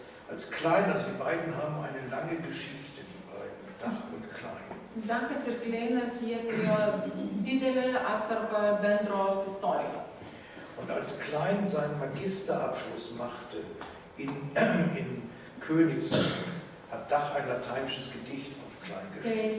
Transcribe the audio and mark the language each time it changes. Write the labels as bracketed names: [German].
[German] Als Klein, also die beiden haben eine lange Geschichte, die beiden, Dach und Klein. [Lithuanian] Dachas ir Kleinas, jie turėjo didelę atkarpą bendros istorijos. [German] Und als Klein seinen Magisterabschluss machte in Königsberg, hat Dach ein lateinisches Gedicht auf Klein geschrieben.